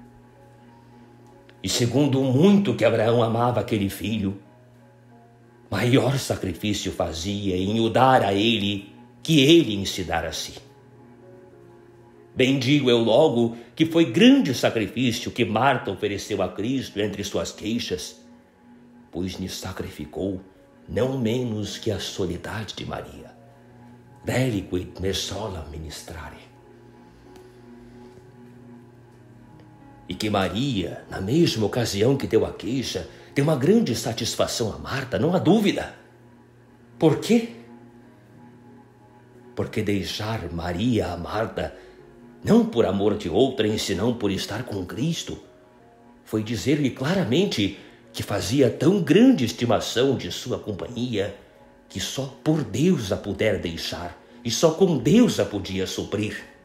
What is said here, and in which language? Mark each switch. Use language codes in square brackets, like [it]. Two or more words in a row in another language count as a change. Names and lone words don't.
[pt] E segundo o muito que Abraão amava aquele filho, maior sacrifício fazia em o dar a ele que ele em se dar a si. Bem digo eu logo que foi grande o sacrifício que Marta ofereceu a Cristo entre suas queixas, pois lhe sacrificou não menos que a soledade de Maria. [la] Reliquit me sola ministrare. [pt] E que Maria, na mesma ocasião que deu a queixa, deu uma grande satisfação a Marta, não há dúvida. Por quê? Porque deixar Maria a Marta, não por amor de outrem, senão por estar com Cristo, foi dizer-lhe claramente que fazia tão grande estimação de sua companhia, que só por Deus a pudera deixar, e só com Deus a podia suprir.